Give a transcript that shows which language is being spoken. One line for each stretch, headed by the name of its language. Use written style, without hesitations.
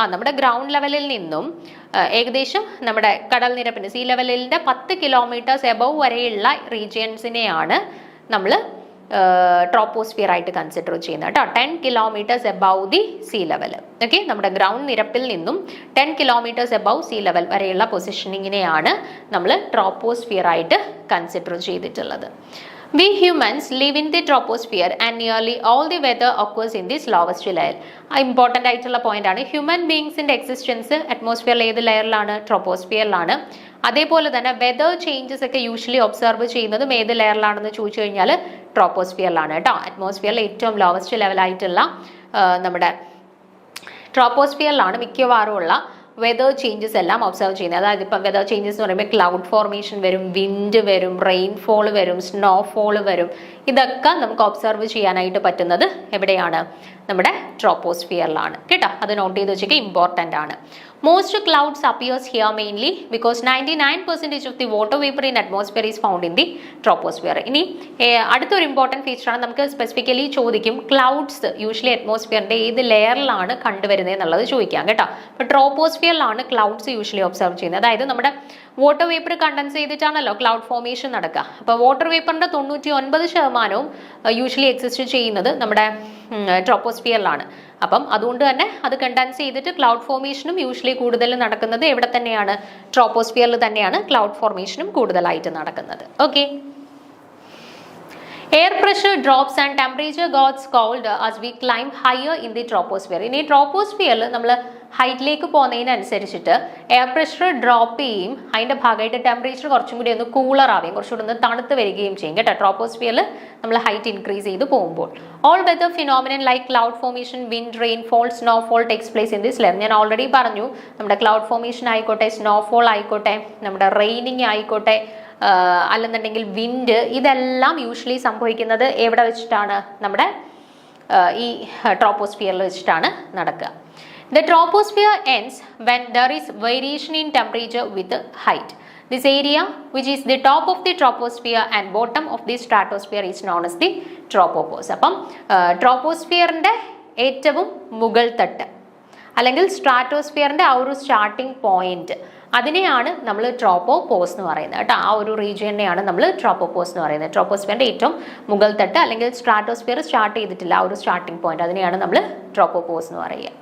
Malayalam: നമ്മുടെ ഗ്രൗണ്ട് ലെവലിൽ നിന്നും ഏകദേശം നമ്മുടെ കടൽ നിരപ്പിന് സീ ലെവലിന്റെ 10 kilometers above വരെയുള്ള റീജിയൻസിനെയാണ് നമ്മൾ ട്രോപ്പോസ്ഫിയർ ആയിട്ട് കൺസിഡർ ചെയ്യുന്നത് കേട്ടോ.
English: 10 kilometers above the sea level.
Malayalam: Okay, നമ്മുടെ ഗ്രൗണ്ട് നിരപ്പിൽ നിന്നും 10 kilometers above സീ ലെവൽ വരെയുള്ള പൊസിഷനിങ്ങിനെയാണ് നമ്മൾ ട്രോപ്പോസ്ഫിയർ ആയിട്ട് കൺസിഡർ ചെയ്തിട്ടുള്ളത്.
English: We humans live in the troposphere and nearly all the weather occurs in this lowest layer.
Malayalam: Important ആയിട്ടുള്ള point ആണ്. Human ബീങ്സിന്റെ existence അറ്റ്മോസ്ഫിയറിൽ ഏത് ലെയറിലാണ്? ട്രോപ്പോസ്ഫിയറിലാണ്. അതേപോലെ തന്നെ വെതർ ചേഞ്ചസ് ഒക്കെ യൂഷ്വലി ഒബ്സർവ് ചെയ്യുന്നതും ഏത് ലെയറിലാണെന്ന് ചോദിച്ചു കഴിഞ്ഞാൽ ട്രോപ്പോസ്ഫിയറിലാണ് കേട്ടോ. അറ്റ്മോസ്ഫിയറിൽ ഏറ്റവും ലോവസ്റ്റ് ലെവലായിട്ടുള്ള നമ്മുടെ ട്രോപ്പോസ്ഫിയറിലാണ് മിക്കവാറും ഉള്ള വെതർ ചേഞ്ചസ് എല്ലാം ഒബ്സർവ് ചെയ്യുന്നത്. അതായത് ഇപ്പം വെതർ ചേഞ്ചസ് എന്ന് പറയുമ്പോൾ ക്ലൗഡ് ഫോർമേഷൻ വരും, വിൻഡ് വരും, റെയിൻഫോൾ വരും, സ്നോഫോൾ വരും. ഇതൊക്കെ നമുക്ക് ഒബ്സർവ് ചെയ്യാനായിട്ട് പറ്റുന്നത് എവിടെയാണ്? നമ്മുടെ ട്രോപ്പോസ്ഫിയറിലാണ് കേട്ടോ. അത് നോട്ട് ചെയ്ത് വെച്ചേക്ക്, ഇമ്പോർട്ടൻ്റ് ആണ്.
English: Most clouds appears here mainly because 99% of the water vapor in atmosphere is found in the troposphere.
Malayalam: ഇനി അടുത്തൊരു ഇമ്പോർട്ടൻറ്റ് ഫീച്ചറാണ്, നമുക്ക് സ്പെസിഫിക്കലി ചോദിക്കും ക്ലൗഡ്സ് യൂഷ്വലി അറ്റ്മോസ്ഫിയറിന്റെ ഏത് ലെയറിലാണ് കണ്ടുവരുന്നത് എന്നുള്ളത് ചോദിക്കാം കേട്ടോ. അപ്പോൾ ട്രോപ്പോസ്ഫിയറിലാണ് ക്ലൗഡ്സ് യൂഷ്വലി ഒബ്സർവ് ചെയ്യുന്നത്. അതായത് നമ്മുടെ water vapour contents ചെയ്തിട്ടാണല്ലോ cloud formation നടക്കുക. അപ്പോൾ വാട്ടർ വേപ്പറിന്റെ 99% യൂഷ്വലി എക്സിസ്റ്റ് ചെയ്യുന്നത് നമ്മുടെ ട്രോപ്പോസ്ഫിയറിലാണ്. അപ്പം അതുകൊണ്ട് തന്നെ അത് കണ്ടൻസ് ചെയ്തിട്ട് ക്ലൗഡ് ഫോർമേഷനും യൂഷ്വലി കൂടുതൽ നടക്കുന്നത് എവിടെ തന്നെയാണ്? ട്രോപ്പോസ്ഫിയറിൽ തന്നെയാണ് ക്ലൗഡ് ഫോർമേഷനും കൂടുതലായിട്ട് നടക്കുന്നത്.
English: Okay, air pressure drops and temperature gets cold as we climb higher in the troposphere.
Malayalam: ഇനി ട്രോപ്പോസ്ഫിയറിൽ നമ്മൾ ഹൈറ്റിലേക്ക് പോകുന്നതിനനുസരിച്ചിട്ട് എയർ പ്രഷർ ഡ്രോപ്പ് ചെയ്യും, അതിൻ്റെ ഭാഗമായിട്ട് ടെമ്പറേച്ചർ കുറച്ചും കൂടി ഒന്ന് കൂളർ ആവുകയും കുറച്ചുകൂടി ഒന്ന് തണുത്ത് വരികയും ചെയ്യും കേട്ടോ, ട്രോപ്പോസ്ഫിയറിൽ നമ്മൾ ഹൈറ്റ് ഇൻക്രീസ് ചെയ്ത് പോകുമ്പോൾ.
English: All weather phenomenon like cloud formation, wind, rainfall, snowfall takes place in this level.
Malayalam: ഞാൻ ഓൾറെഡി പറഞ്ഞു, നമ്മുടെ ക്ലൗഡ് ഫോർമേഷൻ ആയിക്കോട്ടെ, സ്നോഫോൾ ആയിക്കോട്ടെ, നമ്മുടെ റെയിനിങ് ആയിക്കോട്ടെ, അല്ലെന്നുണ്ടെങ്കിൽ വിൻഡ്, ഇതെല്ലാം യൂഷ്വലി സംഭവിക്കുന്നത് എവിടെ വെച്ചിട്ടാണ്? നമ്മുടെ ഈ ട്രോപ്പോസ്ഫിയറിൽ വെച്ചിട്ടാണ് നടക്കുക.
English: The troposphere ends when there is variation in temperature with height. This area, which is the top of the troposphere and bottom of the stratosphere, is known as the tropopause.
Malayalam: അപ്പം ട്രോപ്പോസ്ഫിയറിൻ്റെ ഏറ്റവും മുകൾ തട്ട് അല്ലെങ്കിൽ സ്ട്രാറ്റോസ്ഫിയറിൻ്റെ ആ ഒരു സ്റ്റാർട്ടിംഗ് പോയിന്റ്, അതിനെയാണ് നമ്മൾ ട്രോപ്പോപോസ് എന്ന് പറയുന്നത് കേട്ടോ. ആ ഒരു റീജിയനെയാണ് നമ്മൾ ട്രോപ്പോപോസ് എന്ന് പറയുന്നത്. ട്രോപ്പോസ്ഫിയറിൻ്റെ ഏറ്റവും മുകൾ തട്ട് അല്ലെങ്കിൽ സ്ട്രാറ്റോസ്ഫിയർ സ്റ്റാർട്ട് ചെയ്തിട്ടില്ല, ആ ഒരു സ്റ്റാർട്ടിംഗ് പോയിന്റ്, അതിനെയാണ് നമ്മൾ ട്രോപ്പോപോസ് എന്ന് പറയുക.